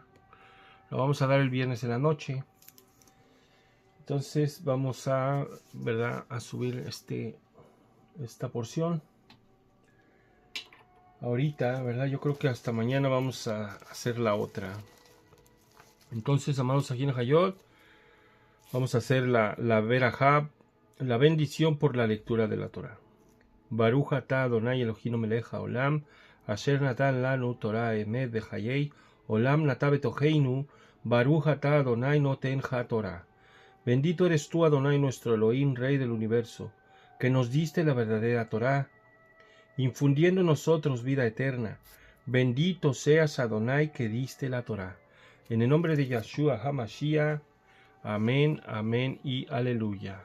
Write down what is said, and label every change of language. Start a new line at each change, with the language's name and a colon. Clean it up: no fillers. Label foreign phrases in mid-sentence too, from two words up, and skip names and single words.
Spanish: La vamos a dar el viernes en la noche. Entonces vamos a, ¿verdad?, a subir esta porción. Ahorita, ¿verdad? Yo creo que hasta mañana vamos a hacer la otra. Entonces, amados Ajin Hayot, vamos a hacer la Berajá, la bendición por la lectura de la Torah.
Hebrew: ברוך אתה אדני אלהינו מלך העולם אשר נתן לנו תורה אמת בחיי עולם נטע בתוכנו ברוך אתה אדני נותן התורה.
Spanish: Bendito eres tú, Adonai, nuestro Elohim, Rey del universo, que nos diste la verdadera Torah, infundiendo en nosotros vida eterna. Bendito seas, Adonai, que diste la Torah. En el nombre de Yahshua HaMashiach, amén, amén y aleluya.